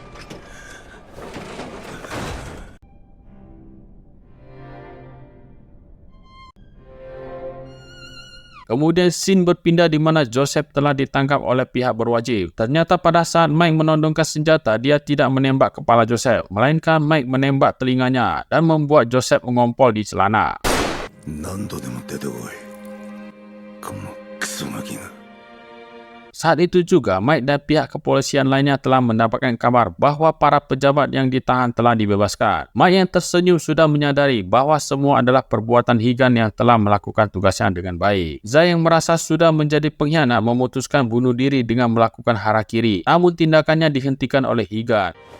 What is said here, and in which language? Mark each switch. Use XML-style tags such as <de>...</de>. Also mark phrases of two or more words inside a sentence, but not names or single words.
<id>Kemudian scene berpindah di mana Joseph telah ditangkap oleh pihak berwajib. Ternyata pada saat Mike menodongkan senjata, dia tidak menembak kepala Joseph, melainkan Mike menembak telinganya dan membuat Joseph mengompol di celana.</id> <ja>何度でも出てこい。このクソガキが。</ja> <id>Saat itu juga, Mike dan pihak kepolisian lainnya telah mendapatkan kabar bahwa para pejabat yang ditahan telah dibebaskan. Mike yang tersenyum sudah menyadari bahwa semua adalah perbuatan Higan yang telah melakukan tugasnya dengan baik. Zai yang merasa sudah menjadi pengkhianat memutuskan bunuh diri dengan melakukan harakiri, namun tindakannya dihentikan oleh Higan.</id>